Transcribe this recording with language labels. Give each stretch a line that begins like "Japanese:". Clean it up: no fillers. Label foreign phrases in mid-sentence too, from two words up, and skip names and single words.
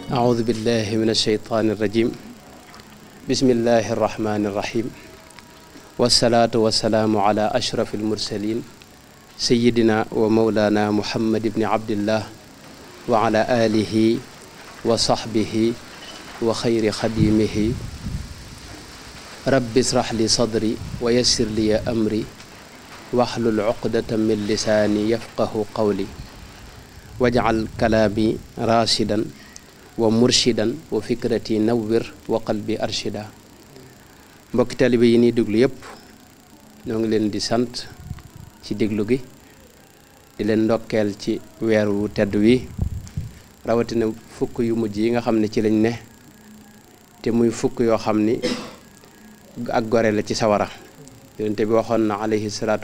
Arabic: أعوذ بالله من الشيطان الرجيم بسم الله الرحمن الرحيم والصلاة والسلام على أشرف المرسلين سيدنا ومولانا محمد بن عبد الله وعلى آله وصحبه وخير خديمه رب اشرح لي صدري ويسر لي أمري واحلل عقدة من لساني يفقه قولي واجعل كلامي راشدا ومرشدا وفكرتي نور وقلبي أرشدا
Wolof: mbokki taalibe yi ni déglu yépp ñoo ngi leen di sant ci déglu gi di leen ndokkeel ci weeru tedd wi rawatina fukk yu mujj yi nga xam ne ci lañ ne te muy fukk yoo xam ni ak gore la ci sawara yonente bi waxoon na
Arabic: عليه الصلاة